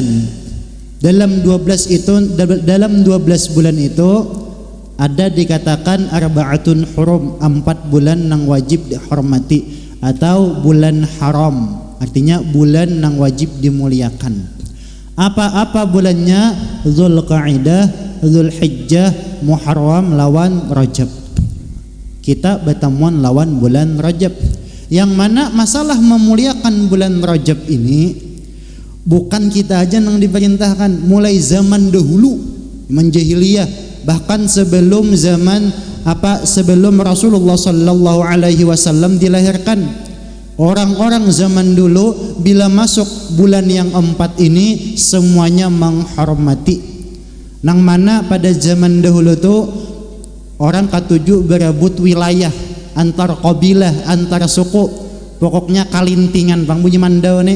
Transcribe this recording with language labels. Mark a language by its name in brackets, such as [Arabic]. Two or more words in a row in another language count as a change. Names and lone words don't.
[Indonesian] Dalam 12 bulan itu ada dikatakan [Arabic] أربعة حرم, [Indonesian] 4 bulan nang wajib dihormati atau bulan haram, artinya bulan nang wajib dimuliakan. Apa-apa bulannya? Zulqa'dah, Zulhijjah, Muharram lawan Rajab. Kita bertemuan lawan bulan Rajab, yang mana masalah memuliakan bulan Rajab ini bukan kita aja yang diperintahkan. Mulai zaman dahulu, zaman jahiliyah, bahkan sebelum Rasulullah [Arabic] صلى الله عليه وسلم [Indonesian] dilahirkan, orang-orang zaman dulu bila masuk bulan yang 4 ini semuanya menghormati. Nang mana pada zaman dahulu tuh orang ketujuh berebut wilayah antar kabilah, antar suku, pokoknya kalintingan bang bunyi mandau nih.